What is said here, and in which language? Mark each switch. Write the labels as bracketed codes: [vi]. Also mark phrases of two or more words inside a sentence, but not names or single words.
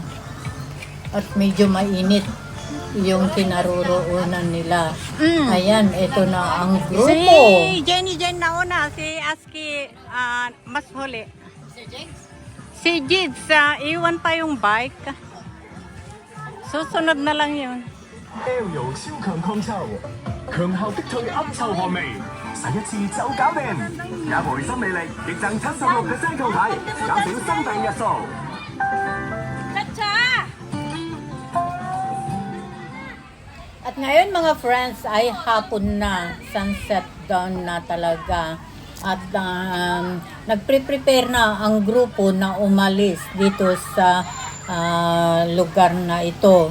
[tl] At medyo mainit yung kinaroroonan nila. Ayan, ito na ang grupo. Si Jenny Jen nauna, si Aski mas huli. Si Jids, iwan pa yung bike. Susunod na lang yun. [yue] L 有超強抗臭，強效逼退噏臭汗味，洗一次就搞掂，也回心魅力，亦贈76%抗體，減少生病日數。 [tl] At ngayon, mga friends, ay hapon na, [en] sunset dawn [tl] na talaga. At nagpre-prepare na ang grupo na umalis dito sa lugar na ito.